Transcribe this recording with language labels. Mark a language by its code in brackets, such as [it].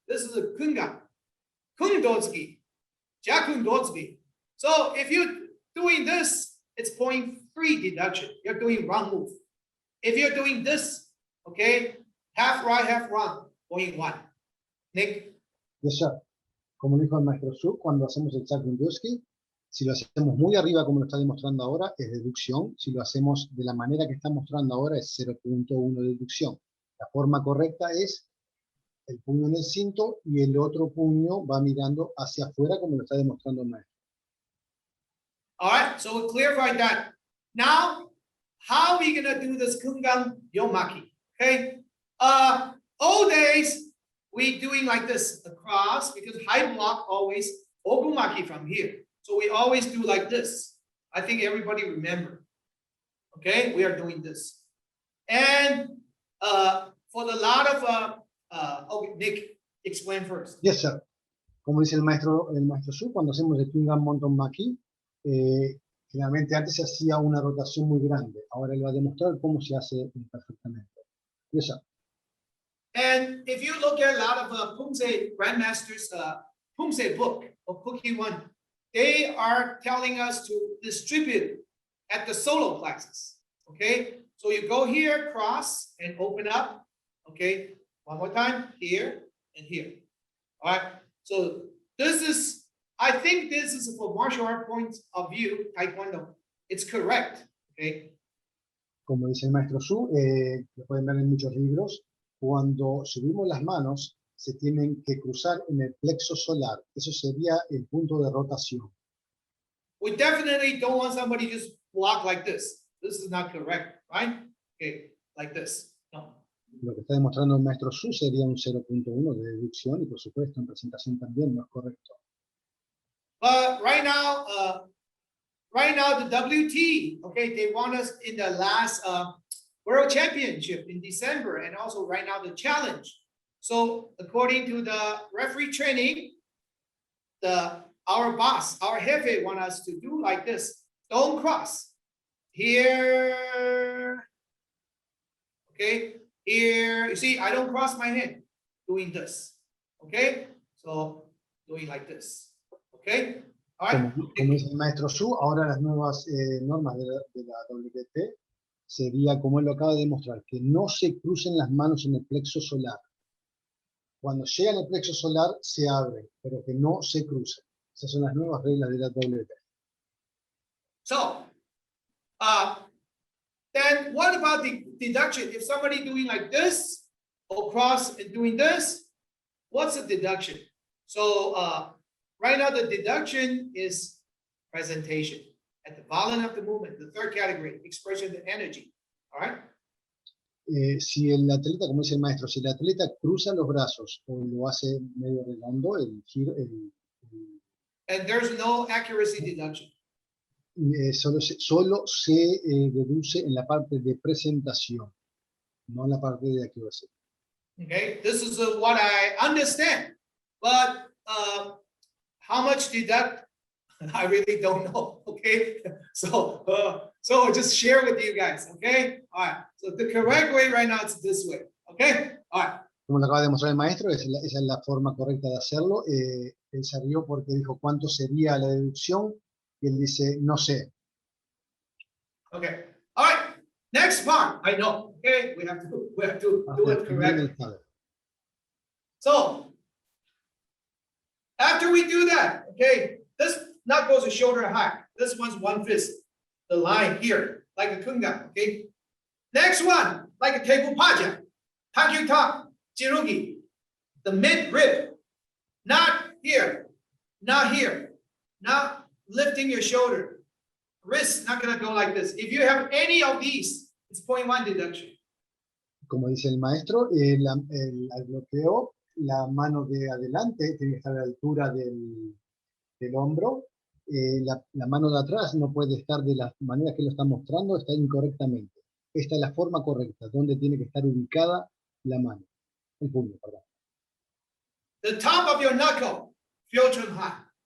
[en] This is a kungang, kundotsuki, jakundotsuki. So if you're doing this, it's 0.3 deduction. You're doing wrong move. If you're doing this, okay, half right, half wrong, 0.1. Nick. Yes, sir. [es] Como dijo el maestro Su, cuando hacemos el jakundotsuki, si lo hacemos muy arriba como lo está demostrando ahora, es deducción. Si lo hacemos de la manera que está mostrando ahora, es 0.1 deducción. La forma correcta es el puño en el cinto y el otro puño va mirando hacia afuera como lo está demostrando el maestro. [en] All right, so we clarified that. Now, how are we gonna do this kungang yomaki? Okay, old days we doing like this across because high block always ogumaki from here. So we always do like this. I think everybody remember. Okay, we are doing this, and for the lot of okay, Nick, explain first. Yes, sir. [es] Como dice el maestro Su, cuando hacemos el Kungan Mountain Maki, generalmente antes se hacía una rotación muy grande. Ahora él va a demostrar cómo se hace perfectamente. [en] Yes, sir. And if you look at a lot of Poomsae Grandmasters Poomsae book of Cookie One, they are telling us to distribute at the solo classes. Okay, so you go here, cross, and open up. Okay, one more time, here and here. All right, so this is, I think this is for martial art point of view, Taekwondo. It's correct. Okay. [es] Como dice el maestro Su, lo pueden ver en muchos libros, cuando subimos las manos se tienen que cruzar en el plexo solar. Eso sería el punto de rotación. [en] We definitely don't want somebody just block like this. This is not correct, right? Okay, like this. No. [es] Lo que está demostrando el maestro Su sería un 0.1 de deducción y por supuesto en presentación también no es correcto. [en] But right now the WT, okay, they want us in the last World Championship in December, and also right now the challenge. So according to the referee training, our boss, our jefe, want us to do like this. Don't cross. Here, okay, here, you see, I don't cross my hand doing this, okay? So doing like this, okay? All right. [es] Como dice el maestro Su, ahora las nuevas normas de la WTPA sería, como él lo acaba de demostrar, que no se crucen las manos en el plexo solar. Cuando llegan al plexo solar, se abren, pero que no se crucen. Esas son las nuevas reglas de la WTPA. [en] So, then what about the deduction? If somebody doing like this, or cross and doing this, what's the deduction? So, right now the deduction is presentation. At the volume of the movement, the third category, expression of energy. All right? [es] Si el atleta, como dice el maestro, si el atleta cruza los brazos o lo hace medio redondo, el giro, [en] And there's no accuracy deduction. [es] solo se deduce en la parte de presentación, no en la parte de accuracy. [en] Okay, this is what I understand, but how much deduct? I really don't know. Okay, so just share with you guys. Okay, all right. So the correct way right now is this way. Okay, all right. [es] Como lo acaba de demostrar el maestro, esa es la forma correcta de hacerlo. Él se rió porque dijo cuánto sería la deducción y él dice no sé. [en] Okay, all right. Next part, I know. Okay, we have to do it correctly. So after we do that, okay, this not goes to shoulder high. This one's one fist, the line here, like a kunga. Okay. Next one, like a table paja, takyuta, jirugi, the mid rib, not here, not here, not lifting your shoulder. Wrist not gonna go like this. If you have any of these, it's 0.1 deduction. [es] Como dice el maestro, al bloqueo, la mano de adelante tiene que estar a la altura del hombro. La mano de atrás no puede estar de la manera que lo está mostrando, está incorrectamente. Esta es la forma correcta, donde tiene que estar ubicada la mano, el puño, perdón. [en] The top of your knuckle, filtrum high.